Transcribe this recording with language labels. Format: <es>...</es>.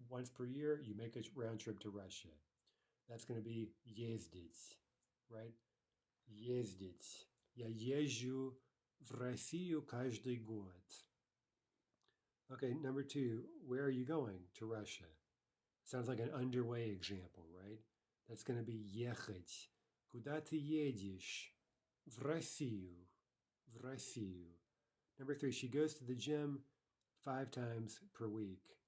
<en>Once per year, you make a round trip to Russia. That's going to be ездить, right?</en> <ru>Ездить. Я езжу в Россию каждый год.</ru> <en>Okay, number two, where are you going to Russia? Sounds like an underway example, right? That's going to be ехать.</en> <ru>Куда ты едешь? В Россию. В Россию.</ru> <en>Number three, she goes to the gym 5 times per week.</en>